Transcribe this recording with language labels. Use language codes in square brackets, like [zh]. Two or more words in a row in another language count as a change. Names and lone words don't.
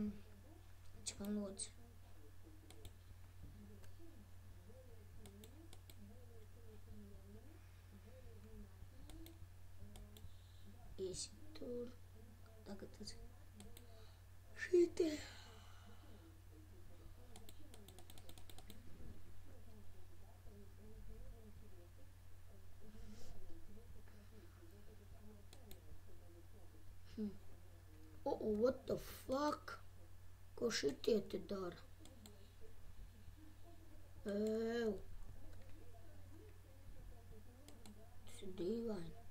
[lv] Cik man lūdzu? Esi tur. Tagad tas. Šitie. [en] What the fuck? [lv] Ko šitie te dara? Tas ir dīvaini.